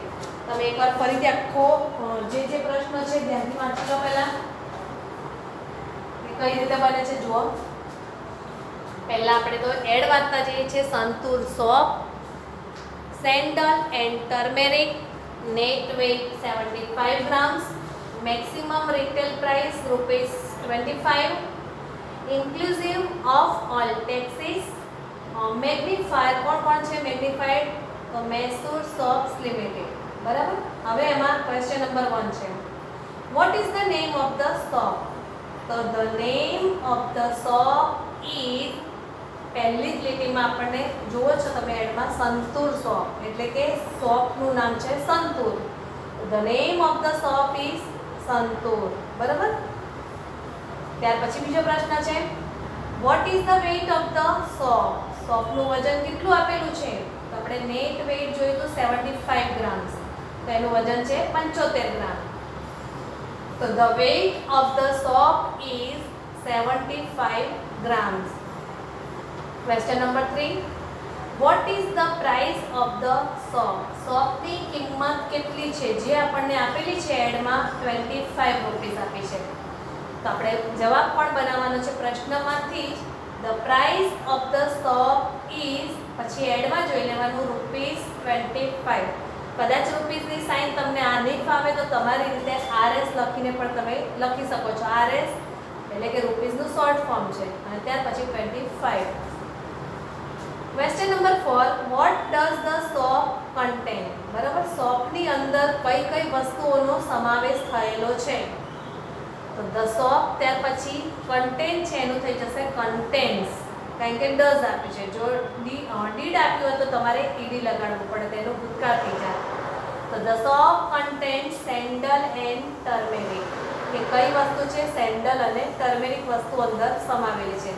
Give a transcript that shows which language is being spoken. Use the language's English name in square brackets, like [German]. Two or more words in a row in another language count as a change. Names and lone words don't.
[Gujarati] તમે એકવાર ફરીથી આખો જે પ્રશ્ન છે ધ્યાનથી વાંચી લો પહેલા, કઈ રીતે બને છે જુઓ. પહેલા આપણે તો એડ વાંચતા જઈએ છીએ. [English] Santoor soap, sandal and turmeric, Net weight 75 grams. Maximum retail price rupees 25, inclusive of all taxes. [Gujarati] Magnifier કોણ છે મેગ્નિફાઈડ? તો મૈસૂર સોપ્સ લિમિટેડ. બરાબર. હવે એમાં [English] question number [Gujarati] 1 છે. [English] What is the name of the shop? તો the name of the shop is, [Gujarati] પહેલી જ લીટીમાં આપણને જુઓ છો તમે એડમાં સંતૂર શોપ, એટલે કે શોપનું નામ છે સંતૂર. [English] The name of the shop is સંતૂર. બરાબર. [Gujarati] ત્યાર પછી બીજો પ્રશ્ન છે, [English] what is the weight of the shop? [Gujarati] શોપનું વજન કેટલું આપેલું છે? તો આપણે [English] net weight [Gujarati] જોઈએ તો 75 ગ્રામ્સ, તો એનું વજન છે 75 ગ્રામ. [English] તો the weight of the shop is 75 grams. Question number 3, what is the price of the shop? [Gujarati] શોપની કિંમત કેટલી છે? જે આપણને આપેલી છે એડમાં 25 રૂપીસ આપી છે. તો આપણે જવાબ પણ બનાવવાનો છે પ્રશ્નમાંથી જ. [English] The price of the shop is, [Gujarati] પછી એડમાં જોઈ લેવાનું ₹25. કદાચ [English] rupeesની sign [Gujarati] તમને આ નહીં ફાવે તો તમારી રીતે RS લખીને પણ તમે લખી શકો છો. RS એટલે કે રૂપીસનું [English] short form [Gujarati] છે અને ત્યાર પછી 25. [English] Question number 4, what does the shop contain? [Gujarati] બરાબર. શોપની અંદર કઈ કઈ વસ્તુઓનો સમાવેશ થયેલો છે? [English] તો the shop, [Gujarati] ત્યાર પછી contain છે એનું થઈ જશે contains, કારણ કે does આપ્યું છે. જો did આપ્યું હોય તો તમારે ed લગાડવું પડે, તેનો ભૂતકાળ થઈ જાય. [English] તો the shop contains sandal and turmeric. [Gujarati] કે કઈ વસ્તુ છે? સેન્ડલ અને ટર્મેરિક વસ્તુ અંદર સમાવેલી છે.